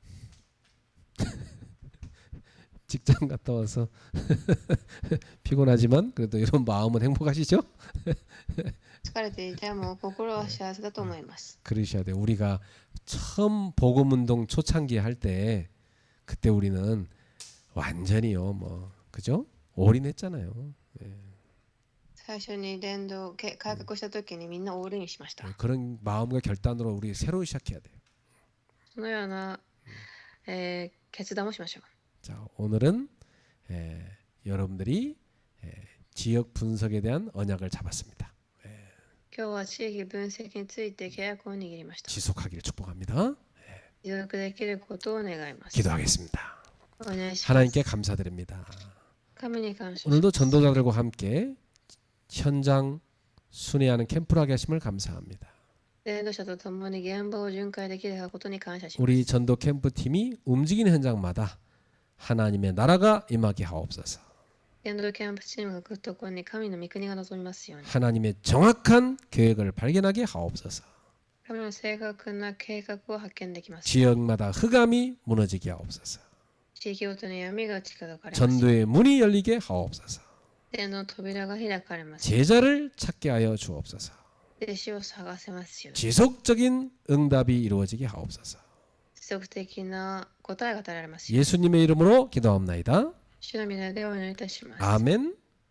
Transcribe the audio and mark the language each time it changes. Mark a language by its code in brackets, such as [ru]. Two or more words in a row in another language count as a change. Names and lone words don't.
[ko] 직장 갔다 와서 피곤하지만 그래도 이런 마음은 행복하시죠? [ja] 疲れていても心は幸せだと思います。 [ko] 그러셔야 돼요. 우리가 처음 복음운동 초창기 할 때 그때 우리는 완전히요, 뭐 그죠? 올인했잖아요. 예. [ja] 最初に伝道改革した時にみんなオールインしました。 [ko] 그런 마음과 결단으로 우리 새로 시작해야 돼요. [ja] そのような、決断をしましょう。 [ko] 자, 오늘은 여러분들이 지역 분석에 대한 언약을 잡았습니다. [ja] 今日は地域分析について契約を握りました。 [ko] 지속하기를 축복합니다. [ja] 持続できることを願います。 [ko] 기도하겠습니다. [ja] お願いします。 [ko] 하나님께 감사드립니다. [ja] 神に感謝します。 [ko] 오늘도 전도자들과 함께 현장 순회하는 캠프를 하게 하심을 감사합니다. [ja] 伝道者と共に現場を巡回できることに感謝します。 [ko] 우리 전도 캠프팀이 움직이는 현장마다 하나님의 나라가 임하게 하옵소서. [ja] 伝道キャンプチームが来るところに神の御国が望みますように。 [ko] 하나님의 정확한 계획을 발견하게 하옵소서. [ja] 神の正確な計画を発見できます。 [ko] 지역마다 흑암이 무너지게 하옵소서. [ja] 地域ごとに闇が近づかれます。 [ko] 전도의 문이 열리게 하옵소서. [ja] 伝道の扉が開かれます。 [ko] 제자를 찾게 하여 주옵소서. [ja] 弟子を探せますように。 [ko] 지속적인 응답이 이루어지게 하옵소서. [ja] 持続的な答えが与えられますように。 [ko] 예수님의 이름으로 기도합나이다. [ja] 主の御名でお祈りいたします。 [ko] 아멘.